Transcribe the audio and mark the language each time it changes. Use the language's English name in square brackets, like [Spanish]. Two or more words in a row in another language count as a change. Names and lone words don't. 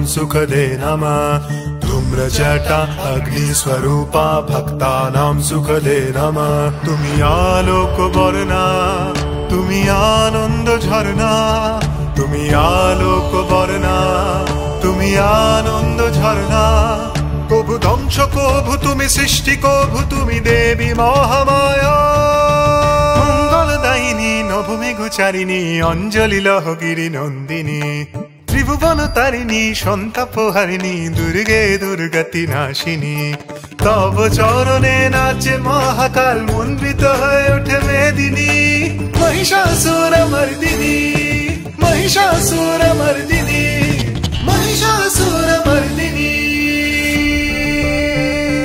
[Sanskrit] सुखदे नमः धूम्रजटा अग्निस्वरूपा भक्तानां सुखदे नमः [Bangla] তুমি আলোক বরণা তুমি আনন্দ ঝরনা তুমি আলোক বরণা তুমি আনন্দ ঝরনা কভু ধ্বংস কভু তুমি সৃষ্টি কভু তুমি দেবী মহামায়া মঙ্গলদায়িনী নভূমি গোচারিণী অঞ্জলি লহগিরি নন্দিনী ত্রিভুবন তারিণী সন্তাপহারিণী দুর্গে দুর্গতি নাশিনী তব চরণে নাচে মহাকাল মণ্ডিত হয়ে ওঠে মেদিনী মহিষাসুরমর্দিনী মহিষাসুরমর্দিনী মহিষাসুরমর্দিনী